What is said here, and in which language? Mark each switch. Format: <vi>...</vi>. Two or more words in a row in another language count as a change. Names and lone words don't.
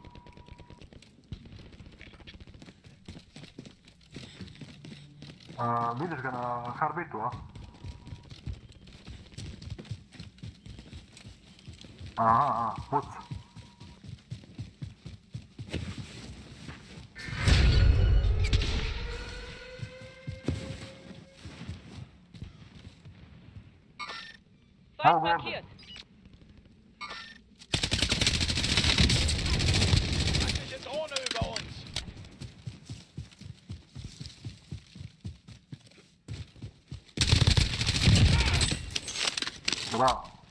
<hr>Vidiš ga na harbitu, a? Aha, puca.</hr> <de>Feind markiert. Feindliche Drohne über uns!</de> <hr>Bravo.</hr>